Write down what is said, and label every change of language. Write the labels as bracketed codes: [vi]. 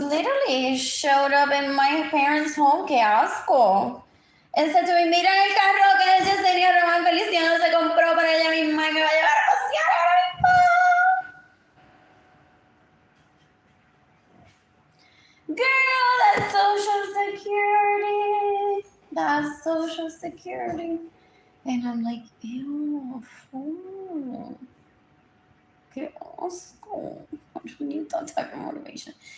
[en] Literally showed up in my parents' home. [es] ¡Qué asco! [en] And said to me, [es] mira el carro que ese señor Román Feliciano se compró para ella misma y me va a llevar a pasear ahora mismo. [en] Girl, that's Social Security. That's Social Security. And I'm like, ew, fool. [es] ¡Qué asco! [en] I don't need that type of motivation.